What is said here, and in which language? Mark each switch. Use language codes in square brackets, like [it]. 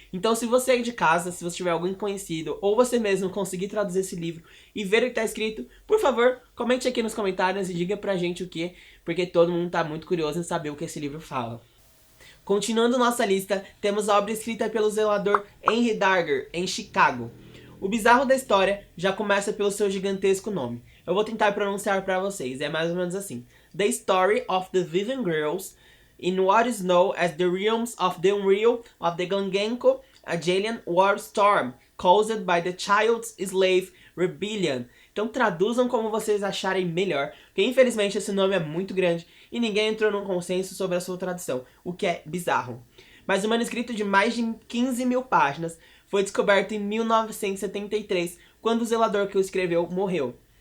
[pt] Então, se você é de casa, se você tiver alguém conhecido, ou você mesmo conseguir traduzir esse livro e ver o que está escrito, por favor, comente aqui nos comentários e diga pra gente o que, porque todo mundo está muito curioso em saber o que esse livro fala. Continuando nossa lista, temos a obra escrita pelo zelador Henry Darger, em Chicago. O bizarro da história já começa pelo seu gigantesco nome. Eu vou tentar pronunciar para vocês, é mais ou menos assim. [en] The Story of the Vivian Girls in what is known as the realms of the unreal of the Gangenko Agelian War Storm, caused by the Child's Slave Rebellion. [pt] Então traduzam como vocês acharem melhor, porque infelizmente esse nome é muito grande e ninguém entrou num consenso sobre a sua tradução, o que é bizarro. Mas o manuscrito de mais de 15 mil páginas foi descoberto em 1973, quando o zelador que o escreveu morreu.